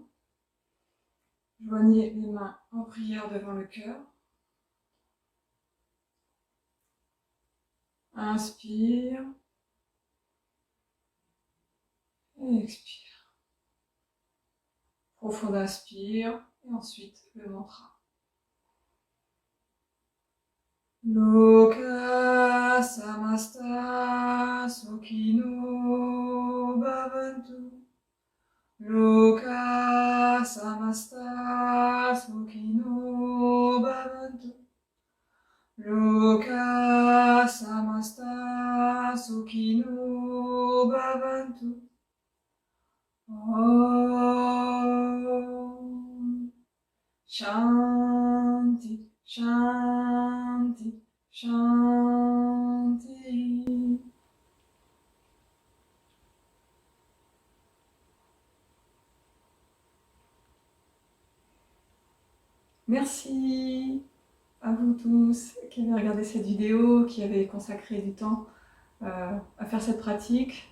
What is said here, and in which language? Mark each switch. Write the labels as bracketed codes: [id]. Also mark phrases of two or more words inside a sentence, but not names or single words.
[fr] Joignez les mains en prière devant le cœur. Inspire. Et expire. Profond inspire. Et ensuite, le mantra. [sa] लोकाः समस्ताः सुखिनो भवन्तु. लोकाः समस्ताः सुखिनो भवन्तु. लोकाः समस्ताः सुखिनो भवन्तु. ॐ शान्तिः शान्तिः शान्तिः. [fr] Merci à vous tous qui avez regardé cette vidéo, qui avez consacré du temps à faire cette pratique.